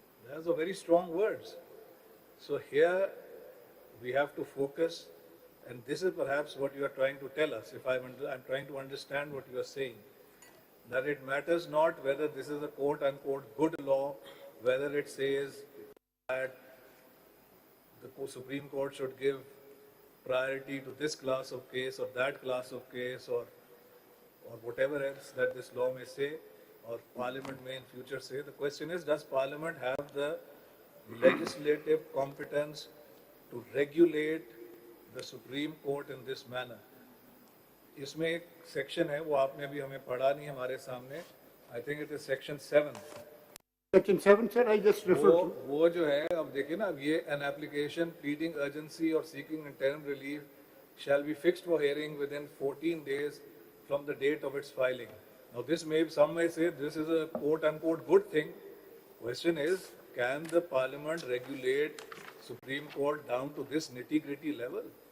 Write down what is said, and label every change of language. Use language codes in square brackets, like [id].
[en] Those are very strong words. So here we have to focus, and this is perhaps what you are trying to tell us, if I'm trying to understand what you are saying, that it matters not whether this is a quote-unquote good law, whether it says that the Supreme Court should give priority to this class of case or that class of case or whatever else that this law may say or Parliament may in future say. The question is, does Parliament have the legislative competence to regulate the Supreme Court in this manner? [hi] इसमें एक section है, वो आपने अभी हमें पढ़ा नहीं हमारे सामने. [en] I think it is section 7. Section 7, sir, I just referred to. [hi] वो जो है, अब देखिए ना, अब ये [en] an application pleading urgency or seeking interim relief shall be fixed for hearing within 14 days from the date of its filing. Now this may, some may say this is a quote-unquote good thing. Question is, can the Parliament regulate Supreme Court down to this nitty-gritty level?